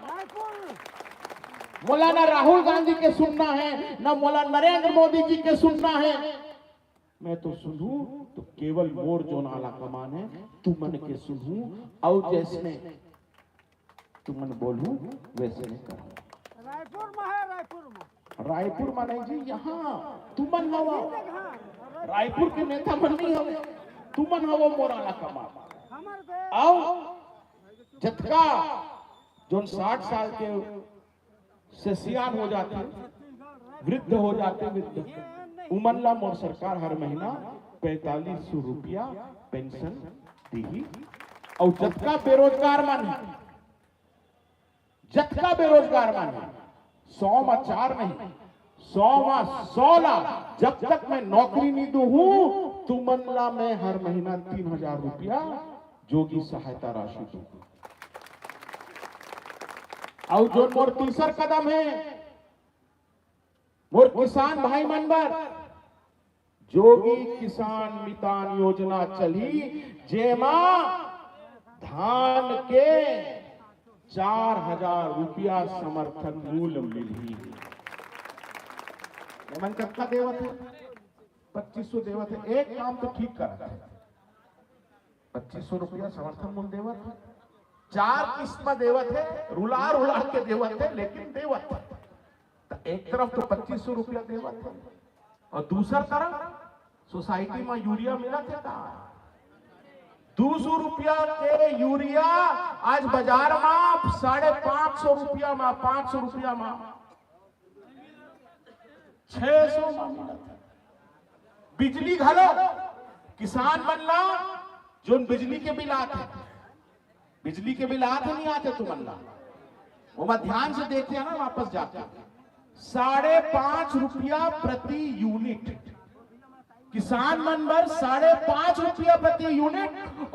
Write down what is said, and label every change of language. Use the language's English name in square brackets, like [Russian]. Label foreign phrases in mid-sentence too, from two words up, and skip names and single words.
[Chhattisgarhi] मौलाना राहुल गांधी के सुनना है ना मौलाना नरेंद्र मोदी जी के सुनना है। मैं तो सुनूं तो केवल मोर जो आला कमान है तुमन के सुनूं और जैसे तुमन बोलूं वैसे नहीं करूं। रायपुर में है, रायपुर में। रायपुर में नहीं जी, यहाँ तुमन हवा। रायपुर के नेता मन नहीं हवे, तुमन हवा मोर आला कमान। आओ जतका जो 60 साल के से सियान हो जाते, वृद्ध हो जाते, वृद्ध उमनला मोर सरकार हर महीना 4500 रुपया पेंशन दी। और जतका बेरोजगार मन है, जतका बेरोजगार मन है, 100 में 4 नहीं, 100 में 100 ला जब तक मैं नौकरी नहीं दूं तुमनला मैं हर महीना 3000 रुपया जोगी सहायता राशि दूंगा। और जो मोर तीसर कदम है, मोर किसान भाई मन बर जोगी किसान मितान योजना चली, जेमा धान के 4000 रुपया समर्थन मूल्य मिली। मन कितना देवत है? 2500 देवत है। एक काम तो ठीक करा, 2500 रुपया समर्थन मूल्य देवत है, 4 किस्त में देवत है, रुला के देवत है, लेकिन देवत है। तो एक तरफ तो 2500 रुपया देवत है और दूसर तरफ सोसाइटी में यूरिया मिला थे का 200 रुपया के यूरिया आज बाजार में 550 रुपया में, 500 रुपया में 600 में मिला था। बिजली घलो किसान बनला जो बिजली के बिल आते, बिजली के बिल आते नहीं आते तुमन्ना, वो मैं ध्यान से देखते हैं ना, वापस जाते 5.5 रुपया प्रति यूनिट किसान मन पर 5.5 रुपया प्रति यूनिट।